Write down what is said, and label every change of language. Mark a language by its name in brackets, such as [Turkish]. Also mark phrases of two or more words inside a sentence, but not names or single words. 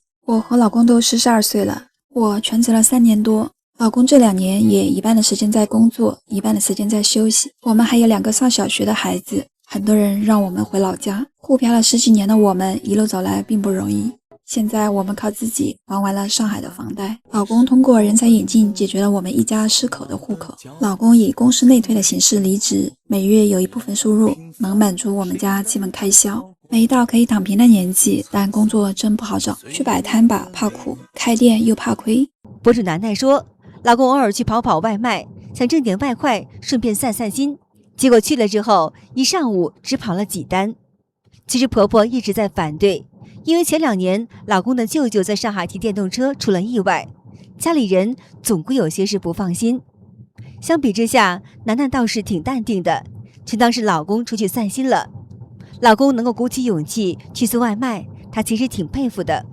[Chinese] 我和老公都42歲了，我全職了3年多，老公這2年也一半的時間在工作，一半的時間在休息。我們還有2個上小學的孩子，很多人讓我們回老家。滬漂了10幾年的我們，一路走來並不容易。現在我們靠自己還完了上海的房貸，老公通過人才引進解決了我們一家4口的戶口，老公以公司內推的形式離職，每月有一部分收入能滿足我們家基本開銷。沒到可以躺平的年紀，但工作真不好找，去擺攤吧怕苦，開店又怕虧。博主楠楠說，老公偶爾去跑跑外賣，想掙點外快順便散散心，結果去了之後一上午只跑了幾單。其實婆婆一直在反对，因為前2年老公的舅舅在上海骑電動車出了意外，家裡人總歸有些是不放心。相比之下，楠楠倒是挺淡定的，就當是老公出去散心了。老公能夠鼓起勇气去送外賣，她其實挺佩服的。